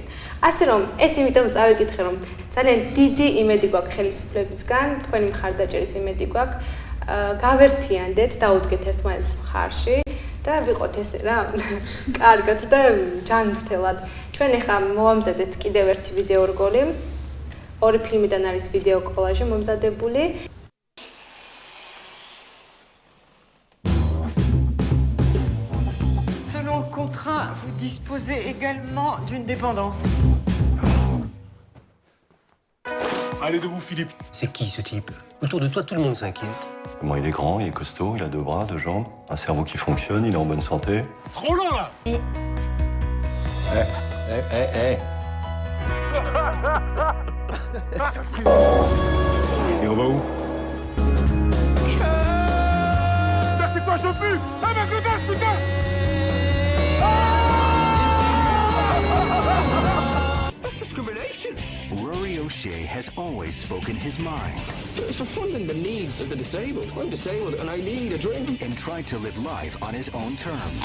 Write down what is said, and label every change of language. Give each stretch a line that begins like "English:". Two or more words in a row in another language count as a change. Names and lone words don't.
Georgian: ასე რომ ეს იმიტომ წავიკითხე, რომ ძალიან დიდი იმედი გვაქვს ხელისუფლებისგან, თქვენი მხარდაჭერის იმედი გვაქვს. გავერთიანდეთ, დაუდგეთ ერთმანეთს მხარში და ვიყოთ ესე რა, კარგად და ჯანმრთელად. ჩვენ ახლა მოვამზადეთ კიდევ ერთი ვიდეო რგოლი. ორი ფილმიდან არის ვიდეო კოლაჟი მომზადებული.
French: Selon le contrat, vous disposez également d'une dépendance. Allez debout, Philippe. C'est qui ce type? Autour de toi, tout le monde s'inquiète. Bon, il est grand, il est costaud, il a 2 bras, 2 jambes, un cerveau qui fonctionne, il est en bonne santé. Frollo, là. Ça frise. Et on va où? Putain, c'est quoi, je pue? Ah, ma godasse, putain!
English: That's discrimination. Rory O'Shea has always spoken his mind. For funding the needs of the disabled. I'm disabled and I need a drink. And tried to live life on his own terms.